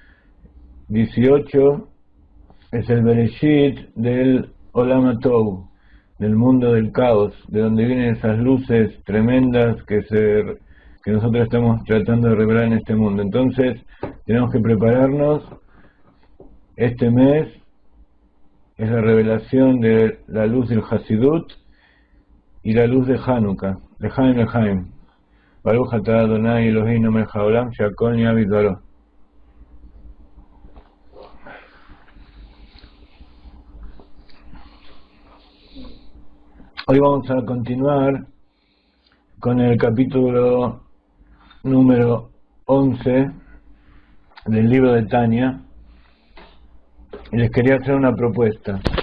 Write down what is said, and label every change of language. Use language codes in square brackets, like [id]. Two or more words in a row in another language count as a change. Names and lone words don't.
[es] 18 es el Bereshit del [he] עולם הטוב, [es] del mundo del caos, de donde vienen esas luces tremendas que nosotros estamos tratando de revelar en este mundo. Entonces tenemos que prepararnos. Este mes es la revelación de la luz del Hasidut y la luz de Hanukkah, [he] לחיים לחיים. ברוך אתה אדוני אלוהינו מלך העולם שהכל נהיה בדברו. [es] Hoy vamos a continuar con el capítulo número 11 del libro de Tanya, y les quería hacer una propuesta.